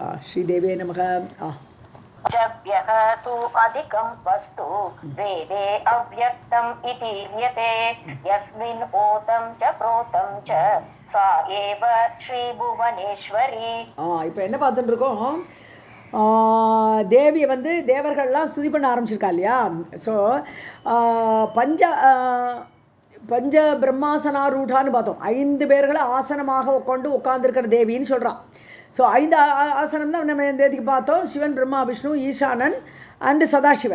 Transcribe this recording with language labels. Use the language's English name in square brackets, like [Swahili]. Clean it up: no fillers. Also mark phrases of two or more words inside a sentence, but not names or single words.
[Sanskrit] श्रीदेवे नमः. जभ्यः तु अधिकं वस्तु वेदे अव्यक्तम् इतीर्यते यस्मिन् ओतं च प्रोतं च सा एव श्रीभुवनेश्वरी. [Tamil] இப்போ என்ன பார்த்துட்டு இருக்கோம், தேவியை வந்து தேவர்கள்லாம் ஸ்துதி பண்ண ஆரம்பிச்சிருக்கா இல்லையா. ஸோ பஞ்ச பிரம்மாசனாரூடான்னு பார்த்தோம். 5 பேர்களை ஆசனமாக உட்காந்துருக்கிற தேவின்னு சொல்கிறான். ஸோ 5 ஆசனம் தான் நம்ம இந்த இதுக்கு பார்த்தோம். சிவன், பிரம்மா, விஷ்ணு, ஈசானன் அண்டு சதாசிவன்.